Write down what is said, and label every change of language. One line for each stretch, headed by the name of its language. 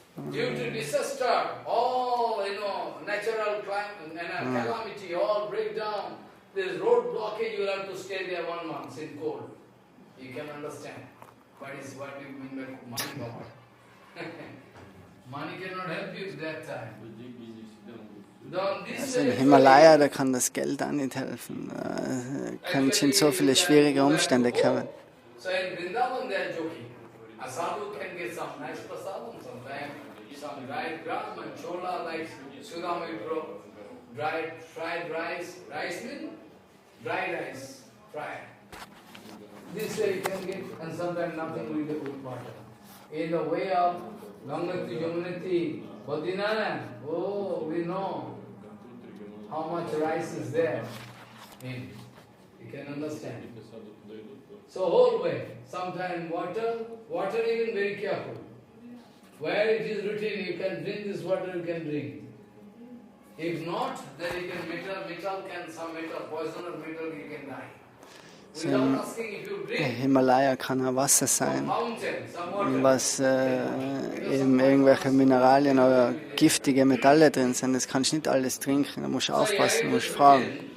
English: Due to disaster, all natural calamity, all break down. There's road blockage. You will have to stay there 1 month in cold. You can understand what you mean by money power. Money cannot help you at that time.
German: Also in Himalaya, da kann das Geld auch nicht helfen. Da können in so viele schwierige Umstände kommen.
English: So in Vrindavan they are joking. A sadhu can get some nice prasadam, sometimes some dried gram and chola like Sudamipro, dried fried rice. Rice means dry rice, fried. This way you can get, and sometimes nothing with the water. In the way of Gangati, Yamunati, Badrinath, oh, we know how much rice is there. You can understand. So whole way, sometimes water even very careful. Where it is written, you can drink this water, you can drink. If not, then you can some metal, poison or metal, you can die.
German: So im Himalaya kann auch Wasser sein, was eben irgendwelche Mineralien oder giftige Metalle drin sind. Das kannst du nicht alles trinken, da musst du aufpassen, da musst du fragen.